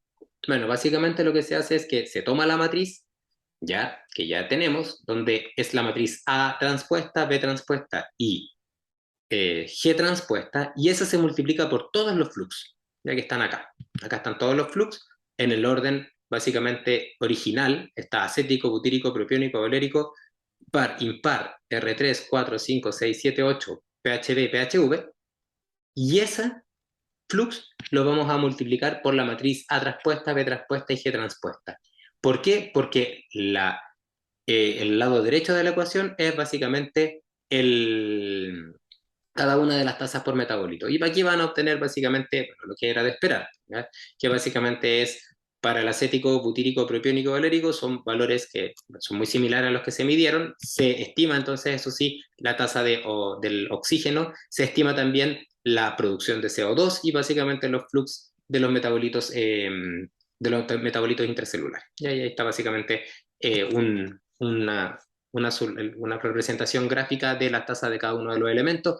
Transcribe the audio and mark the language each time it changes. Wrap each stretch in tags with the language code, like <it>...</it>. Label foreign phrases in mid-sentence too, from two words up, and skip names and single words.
<es>Bueno, básicamente lo que se hace es que se toma la matriz, ya que ya tenemos, donde es la matriz A transpuesta, B transpuesta y G transpuesta, y esa se multiplica por todos los flux, ya que están acá. Acá están todos los flux en el orden básicamente original. Está acético, butírico, propiónico, valérico, par, impar, R3, 4, 5, 6, 7, 8, PHB, PHV, y esa flux lo vamos a multiplicar por la matriz A transpuesta, B transpuesta y G transpuesta. ¿Por qué? Porque el lado derecho de la ecuación es básicamente cada una de las tasas por metabolito. Y aquí van a obtener básicamente bueno, lo que era de esperar, ¿ya? Que básicamente es para el acético, butírico, propiónico, valérico, son valores que son muy similares a los que se midieron. Se estima entonces, eso sí, la tasa del oxígeno, se estima también la producción de CO2 y básicamente los flux de los metabolitos intracelulares. Y ahí está básicamente una representación gráfica de la tasa de cada uno de los elementos.</es>